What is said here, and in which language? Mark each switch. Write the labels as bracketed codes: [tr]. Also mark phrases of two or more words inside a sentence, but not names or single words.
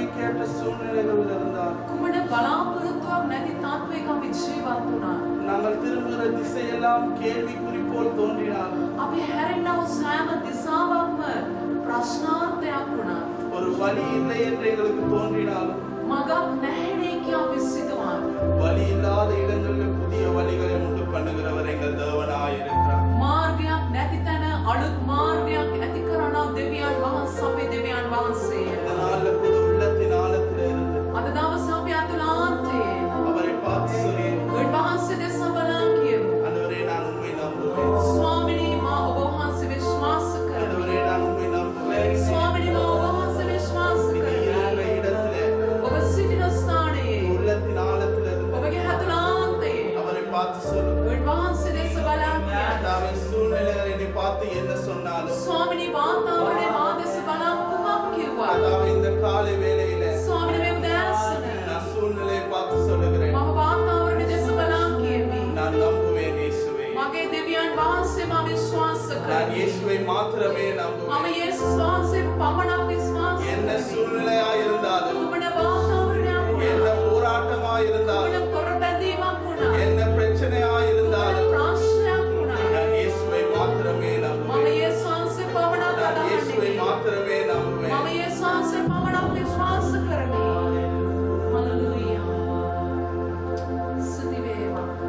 [ta] எப்படிப்பட்ட சூழ்நிலைகள் இருந்தால் [si] කුමන බලාපොරොත්තුවක් නැති තාත්වික අපි ජීවත් වුණා. [ta] நாங்கள் திரும்புகிற திசையெல்லாம் கேள்விக்குறி போல் தோன்றினால் [si] අපි හැරෙන්නව සෑම දිශාවක්ම ප්‍රශ්නාර්ථයක් වුණා. [ta] ஒரு வழி இல்லை என்று எங்களுக்கு தோன்றினாலும் [si] මගක් නැහැ කියා අපි සිතුවා. [ta] வழி இல்லாத இடங்களில் புதிய வழிகளை உண்டு பண்ணுகிறவர் எங்கள் தேவனாய் இருக்கிறார். [si] මාර්ගයක් නැති තැන අලුත් මාර්ගයක් ඇති කරන දෙවියන් වහන්සේ අපේ දෙවියන් වහන්සේ. [ta] இந்த நாள்ல புது உள்ளத்தின் ஆழத்தில் இருந்து [si] අද දවසේ අපි අතුලාන්තයේ [ta] அவரை பார்த்து சொல்லுவோம், [si] උන්වහන්සේ දෙස බලන් කියමු. [ta] ஆண்டவரே நான் உண்மை நம்புவேன். [si] ස්වාමිනී මා ඔබ වහන්සේ විශ්වාස කරමි. [ta] ஆண்டவரே நான் உண்மை நம்புவேன். [si] ස්වාමිනී මා ඔබ වහන්සේ විශ්වාස [ta] நீ [si] කරමි. [ta] இருக்கிற இடத்திலே [si] ඔබ සිටින ස්ථානයේ [ta] உள்ளத்தின் ஆழத்தில் இருந்து [si] ඔබගේ අතුලාන්තයේ [ta] அவரை பார்த்து சொல்லுவோம். [si] උන්වහන්සේ දෙස බලන් කියමු. [ta] கர்த்தாவே, சூழ்நிலைகள் என்னை பார்த்து என்ன சொன்னாலும் [si] ස්වාමිනී වාතාවරණය මා දෙස බලන් කුමක් කිව්වා. [ta] கர்த்தாவே, இந்த காலை வேளையில [si] ස්වාමිනී මේ උදෑසන [ta] நான் சூழ்நிலையை பார்த்து சொல்லுகிறேன். [si] මම වාතාවරණය දෙස බලන් කියමි. [ta] நான் நம்புவேன் இயேசுவே. [si] මගේ දෙවියන් වහන්සේ මා විශ්වාස [ta] நான் [si] කරමි. [ta] இயேசுவை மாத்திரமே [si] මම [ta] நம்புவேன். [si] යේසුස් වහන්සේව පමණක් විශ්වාස [ta] என்ன [si] කරමි. [ta] சூழ்நிலையா இருந்தாலும் [si] කුමන වාතාවරණයක් [ta] என்ன [si] වුණත් [ta] போராட்டமா இருந்தாலும் [si] කුමන පොරබැඳීමක් වුණත් [ta] என்ன பிரச்சனையா [si] කුමන [ta] இருந்தாலும் [si] ප්‍රශ්නයක් වුණත් [ta] நான் இயேசுவை மாத்திரமே [si] මම [ta] நம்புவேன். [si] යේසුස් වහන්සේ පමණක් [ta] நான் இயேசுவை [si] අදහන්නේ. [ta] மாத்திரமே [si] මම [ta] நம்புவேன். [si] යේසුස් වහන්සේ පමණක් විශ්වාස කරමි. හලෙලූයා. ස්තුති වේවා.